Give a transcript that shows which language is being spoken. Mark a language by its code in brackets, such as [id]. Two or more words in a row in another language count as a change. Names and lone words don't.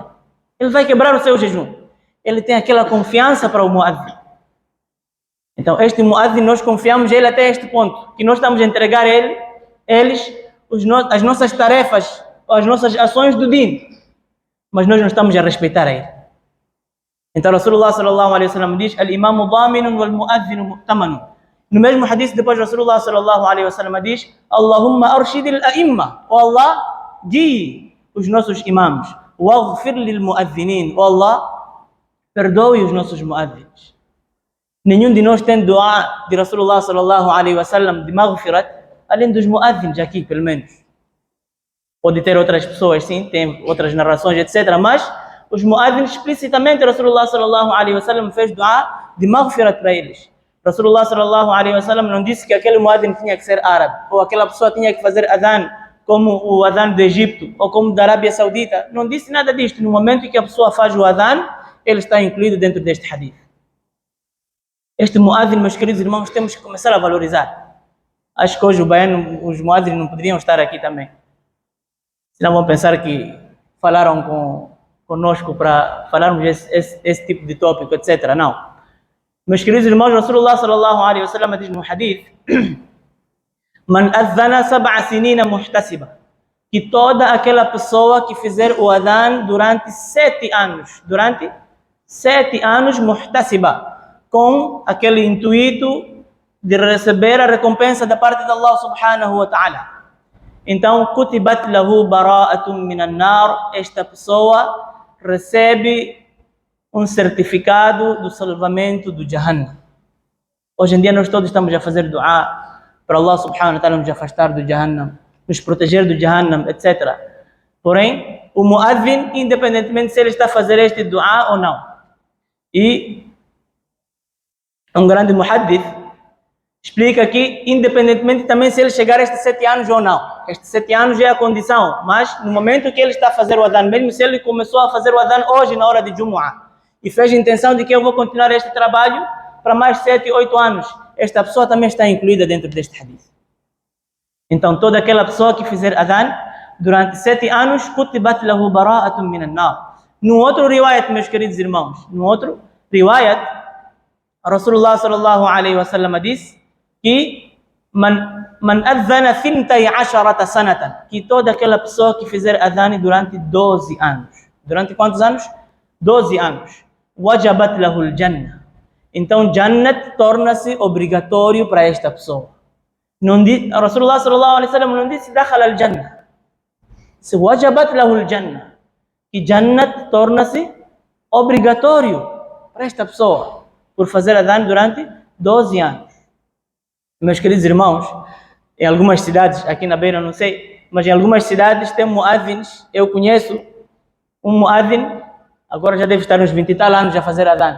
[pt] Ele vai quebrar o seu jejum. Ele tem aquela confiança para o muazzin. Então, este muazzin, nós confiamos ele até este ponto, que nós estamos a entregar as nossas tarefas, as nossas ações do din, mas nós não estamos a respeitar a ele. [ar] Então Rasulullah صلى الله عليه وسلم diz: الإمام ضامن والمؤذن مؤتمن. [pt] No mesmo hadith depois Rasulullah [ar] صلى الله عليه وسلم [pt] diz: [ar] اللهم أرشد الأئمة, [pt] o Allah, guie os nossos imãs, [ar] واغفر للمؤذنين, [pt] o Allah, perdoe os nossos mu'adhdhins. Nenhum de nós tem dua de Rasulullah [ar] صلى الله عليه وسلم [pt] de maghfirat, além dos mu'adhdhins aqui, pelo menos. Pode ter outras pessoas, sim, tem outras narrações, etc. Mas os muadhins explicitamente Rasulullah [ar] صلى الله عليه وسلم [pt] fez dua de maghfirat para eles. Rasulullah [ar] صلى الله عليه وسلم [pt] não disse que aquele muadhin tinha que ser árabe, ou aquela pessoa tinha que fazer adhan como o adhan do Egito, ou como da Arábia Saudita. Não disse nada disto. No momento em que a pessoa faz o adhan, ele está incluído dentro deste hadith. Este muadhin, meus queridos irmãos, temos que começar a valorizar. Acho que hoje os muadhins não poderiam estar aqui também. Senão vão pensar que falaram conosco para falarmos esse tipo de tópico, etc. Não. Meus queridos irmãos, [ar] Rasulullah صلى الله عليه وسلم [pt] diz no hadith: [ar] من أذن سبع سنين محتسبا, [pt] que toda aquela pessoa que fizer o adhan durante 7 anos, muhtasiba, com aquele intuito de receber a recompensa da parte de Allah [ar] سبحانه وتعالى. Então, كتبت له براءة من النار, [pt] esta pessoa recebe um certificado do salvamento do Jahannam. Hoje em dia nós todos estamos a fazer dua para Allah [ar] سبحانه وتعالى [pt] nos afastar do Jahannam, nos proteger do Jahannam, etc. Porém, o muadhin, independentemente se ele está a fazer este dua ou não, e um grande muhaddith explica que, independentemente também se ele chegar a estes 7 anos ou não, estes 7 anos é a condição, mas no momento que ele está a fazer o adhan, mesmo se ele começou a fazer o adhan hoje na hora de Jumu'ah, e fez a intenção de que eu vou continuar este trabalho para mais 7, 8 anos, esta pessoa também está incluída dentro deste hadith. Então, toda aquela pessoa que fizer adhan durante 7 anos, [ar] كتبت له براءة من النار. [pt] No outro riwayat, meus queridos irmãos, no outro riwayat, Rasulullah [ar] صلى الله عليه وسلم [pt] disse que [ar] من أذن 12 سنة, [pt] que toda aquela pessoa que fizer adhan durante 12 anos. Durante quantos anos? 12 anos. [ar] وجبت له الجنة. [pt] Então, Jannat torna-se obrigatório para esta pessoa. [ar] Rasulullah صلى الله عليه وسلم [pt] não disse [ar] دخل الجنة. Se وجبت له الجنة, [pt] que Jannat torna-se obrigatório para esta pessoa por fazer adhan durante 12 anos. Meus queridos irmãos, em algumas cidades, aqui na Beira não sei, mas em algumas cidades tem muadhins. Eu conheço um muadhin, agora já deve estar uns 20 e tal anos a fazer adhan.